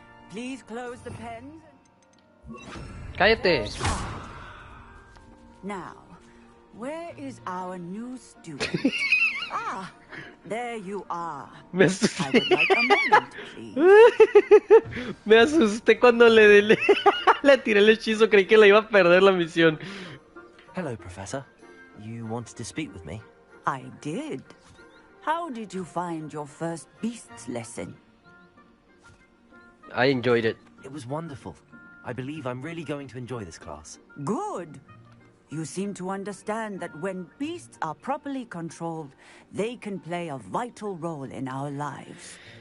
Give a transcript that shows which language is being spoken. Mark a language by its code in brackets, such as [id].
[en] Please close the pens. [es] Cállate. [en] Now, where is our new student? Ah, there you are. [es] Me [en] I [es] asusté. [en] would like a moment, please. [es] Me asusté cuando le tiré el hechizo. Creí que la iba a perder la misión. [en] Hello, Professor. You wanted to speak with me? I did. How did you find your first beasts lesson? I enjoyed it. It was wonderful. I believe I'm really going to enjoy this class. Good. You seem to understand that when beasts are properly controlled, they can play a vital role in our lives.